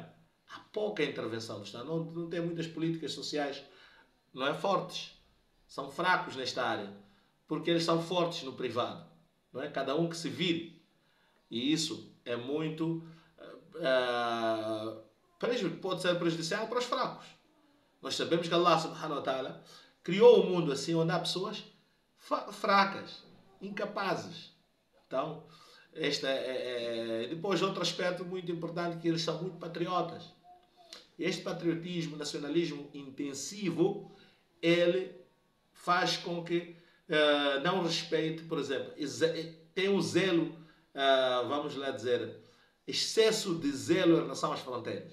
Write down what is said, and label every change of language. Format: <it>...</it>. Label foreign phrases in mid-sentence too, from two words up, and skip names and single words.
<pt>Há pouca intervenção do Estado. Não tem muitas políticas sociais, não é, fortes. São fracos nesta área, porque eles são fortes no privado, não é? Cada um que se vire. E isso é muito pode ser prejudicial para os fracos. Nós sabemos que</pt> <ar>الله سبحانه وتعالى</ar> <pt>criou o mundo assim, onde há pessoas fracas, incapazes. Então, depois outro aspecto muito importante, que eles são muito patriotas. Este patriotismo, nacionalismo intensivo, ele faz com que não respeite, por exemplo, tem um zelo, vamos lá dizer, excesso de zelo em relação às fronteiras.</pt>